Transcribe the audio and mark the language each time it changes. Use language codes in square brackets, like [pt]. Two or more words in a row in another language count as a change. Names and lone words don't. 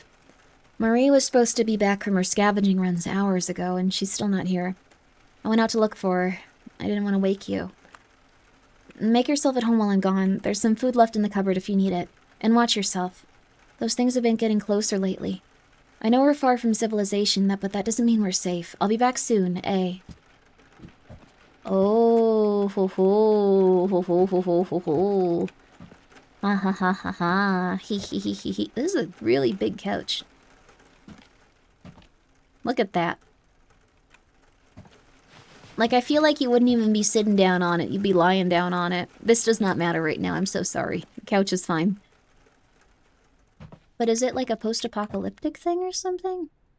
[en] Marie was supposed to be back from her scavenging runs hours ago, and she's still not here. I went out to look for her. I didn't want to wake you. Make yourself at home while I'm gone. There's some food left in the cupboard if you need it. And watch yourself. Those things have been getting closer lately. I know we're far from civilization, but that doesn't mean we're safe. I'll be back soon, eh? Oh, ho ho, ho ho ho ho ho ho. Ha ha ha ha ha. He he he he he. This is a really big couch. Look at that. Like, I feel like you wouldn't even be sitting down on it. You'd be lying down on it. This does not matter right now. I'm so sorry. The couch is fine. But is it like a post-apocalyptic thing or something?